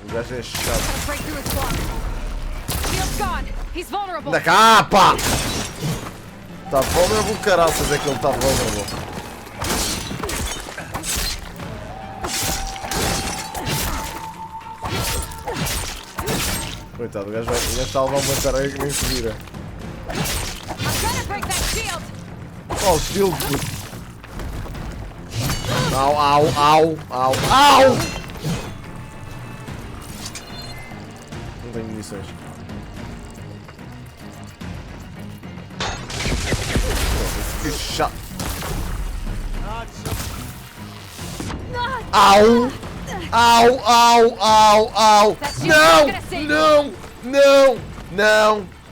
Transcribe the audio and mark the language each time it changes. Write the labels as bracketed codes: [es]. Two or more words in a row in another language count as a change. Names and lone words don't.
[pt] gajo é chato. [en] Gotta break through his block. Shield's gone. He's vulnerable. [pt] Anda cá, pá! Tá vulnerable, caraças, é que ele tá vulnerable. Coitado, o gajo está a levar uma tarefa que nem se vira. [en] Oh, shield, [pt] puto. Au, au, au, au, au! Não tenho munições. Que chato. Au! Au, au, au, au! Não! Não! Não! Não!